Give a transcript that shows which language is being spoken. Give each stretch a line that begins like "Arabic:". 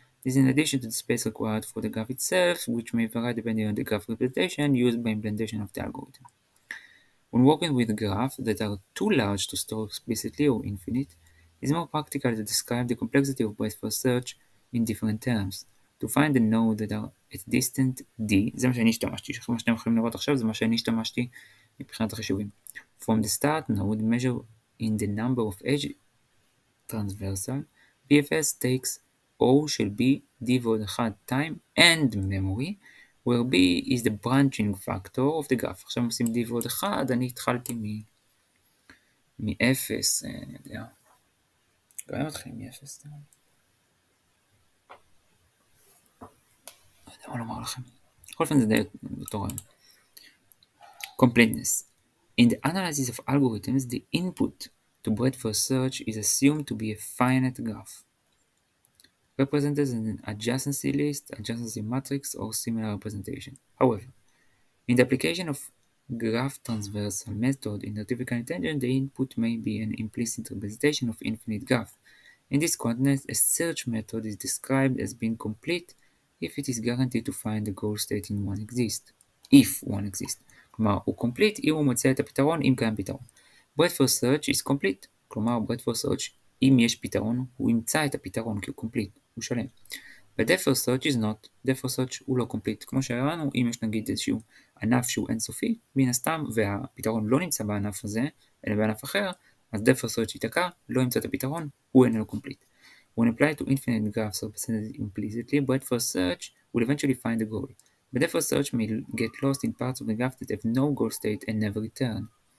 English: This is in addition to the space required for the graph itself, which may vary depending on the graph representation used by implementation of the algorithm. When working with graphs that are too large to store explicitly or infinite, it is more practical to describe the complexity of Breadth First search in different terms. To find the nodes that are at distant D,
Hebrew: זה מה שאני השתמשתי, מה שאתם יכולים לראות עכשיו זה מה שאני השתמשתי מבחינת החישובים.
English: From the start node, measure in the number of edge transversal, BFS takes O
Hebrew: של B, D ועוד 1
English: time and memory, where B is the branching factor of the graph.
Hebrew: עכשיו עושים D ועוד 1, אני התחלתי מ-0, אני יודע. גם מתחילים מ-0. לא יודע מה לומר לכם. בכל אופן זה די אותו רעיון.
English: Completeness. In the analysis of algorithms, the input to Breadth First search is assumed to be a finite graph, represented as an adjacency list, adjacency matrix, or similar representation. However, in the application of graph transversal method in artificial intelligence, the input may be an implicit representation of infinite graph. In this context, a search method is described as being complete if it is guaranteed to find the goal state in if one exists.
Hebrew: כלומר, הוא complete אם הוא מוצא את הפתרון, אם קיים פתרון.
English: Breadth First Search is complete.
Hebrew: כלומר, Breadth First Search, אם יש פתרון, הוא ימצא את הפתרון כי הוא complete, הוא שלם.
English: ו-Depth First Search is not.
Hebrew: Depth First Search הוא לא complete. כמו שהראינו, אם יש נגיד איזשהו ענף שהוא אינסופי, מן הסתם, והפתרון לא נמצא בענף הזה, אלא בענף אחר, אז Depth First Search ייתקע, לא ימצא את הפתרון, הוא איננו complete.
English: When applied to infinite graphs represented implicitly, Breadth First Search will eventually find the goal. But Depth First Search may get lost in parts of the graph that have no goal state and never return.